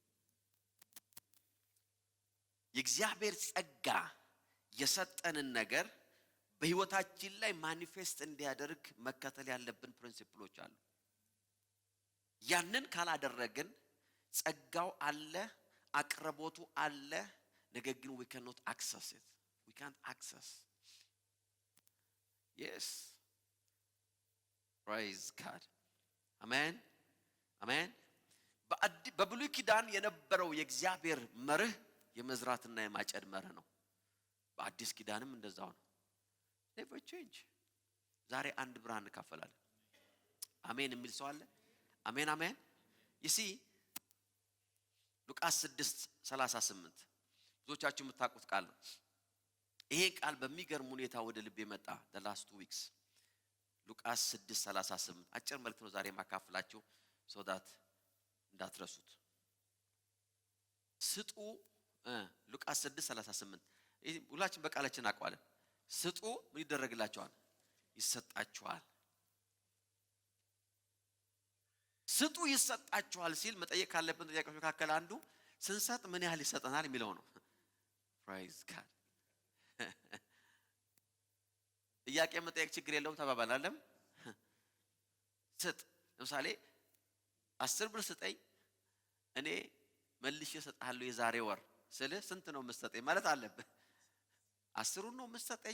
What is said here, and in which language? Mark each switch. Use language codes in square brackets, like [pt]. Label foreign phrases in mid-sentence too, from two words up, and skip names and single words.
[am] የእግዚአብሔር ጸጋ የሰጠንን ነገር በህይወታችን ላይ ማኒፌስት እንዲያደርግ መከተል ያለብን ፕሪንሲፕሎች አሉ። ያንን ካላደረግን ጸጋው አለ፣ አቅርቦቱ አለ፣ ነገር ግን [en] we cannot access it. We can't access. Yes. Praise God. Amen. [am] Amen. በብሉይ ኪዳን የነበረው የእግዚአብሔር መርህ የመዝራትና የማጨድ መርህ ነው። በአዲስ ኪዳንም እንደዛው ነው። [en] never change. [am] ዛሬ አንድ ብርሃን እንካፈላለን። አሜን የሚል ሰው አለ? አሜን አሜን። [en] you see [am] ሉቃስ 6:38 ብዙዎቻችሁ የምታውቁት ቃል ነው። ይሄ ቃል በሚገርም ሁኔታ ወደ ልብ የመጣ [en] the last 2 weeks [am] ሉቃስ 6:38 አጭር መልእክት ነው ዛሬ ማካፈላችሁ [en] so that [am] እንዳትረሱት። ስጡ ሉቃስ 6:38 ሁላችን በቃላችን አቋለን። ስጡ ምን ይደረግላችኋል? ይሰጣችኋል። ስጡ ይሰጣችኋል ሲል መጠየቅ ካለብን ጥያቄዎች መካከል አንዱ ስንሰጥ ምን ያህል ይሰጠናል የሚለው ነው። [en] praise God። [am] ጥያቄ መጠየቅ ችግር የለውም ተባባላለም። ስጥ ለምሳሌ 10 ብር ስጠኝ እኔ መልሼ እሰጥሃለሁ የዛሬ ወር ስለ ስንት ነው የምትሰጠኝ ማለት አለብህ። 10ሩን ነው የምትሰጠኝ?